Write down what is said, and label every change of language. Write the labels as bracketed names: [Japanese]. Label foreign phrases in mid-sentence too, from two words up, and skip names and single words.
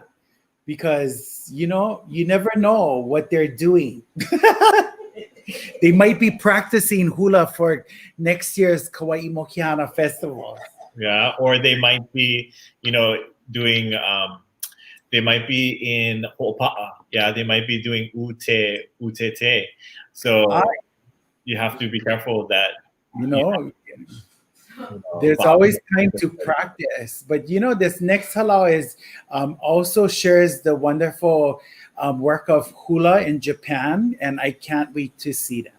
[English] Because, you never know what they're doing. They might be practicing hula for next year's Kauaʻi Mokihana festival. Yeah, or they might be, doing, they might be in hoʻopa'a. Yeah, they might be doing utete. So you have to be careful that, there's always time to practice. But this next halau is also shares the wonderful work of hula in Japan, and I can't wait to see them.